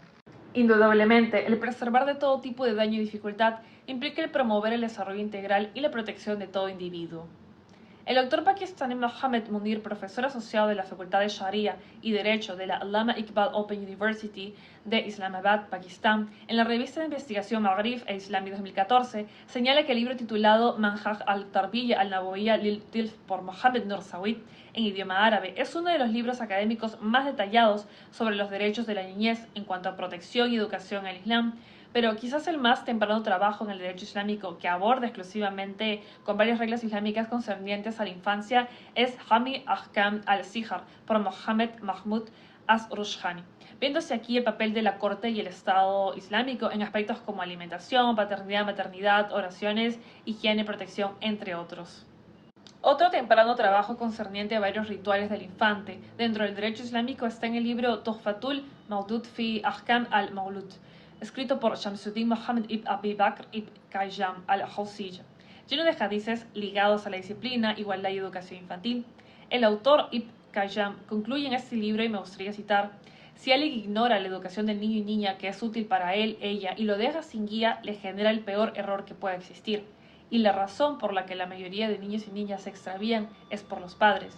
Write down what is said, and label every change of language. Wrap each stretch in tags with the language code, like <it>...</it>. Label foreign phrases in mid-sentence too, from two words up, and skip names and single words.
<es>Indudablemente, el preservar de todo tipo de daño y dificultad implica el promover el desarrollo integral y la protección de todo individuo. El doctor pakistaní Mohammed Munir, profesor asociado de la Facultad de Sharia y Derecho de la Allama Iqbal Open University de Islamabad, Pakistán, en la revista de investigación Maghrib e Islami 2014, señala que el libro titulado Manhaj al-Tarbiyya al-Nabawiyya lil-Tilf por Mohammed Nur Sawid, en idioma árabe, es uno de los libros académicos más detallados sobre los derechos de la niñez en cuanto a protección y educación en el Islam, pero quizás el más temprano trabajo en el derecho islámico que aborda exclusivamente con varias reglas islámicas concernientes a la infancia es Jami Ahkam al-Sihr por Mohammed Mahmud As-Rushani, viéndose aquí el papel de la corte y el Estado islámico en aspectos como alimentación, paternidad, maternidad, oraciones, higiene, protección, entre otros. Otro temprano trabajo concerniente a varios rituales del infante dentro del derecho islámico está en el libro Tuhfatul Mawdud fi Ahkam al-Mawlud, escrito por Shamsuddin Mohammed ibn Abi Bakr ibn Qayyam al-Jawziyya, lleno de hadices ligados a la disciplina, igualdad y educación infantil. El autor Ibn Qayyam concluye en este libro, y me gustaría citar: si alguien ignora la educación del niño y niña que es útil para él, ella, y lo deja sin guía, le genera el peor error que pueda existir. Y la razón por la que la mayoría de niños y niñas se extravían es por los padres.</es>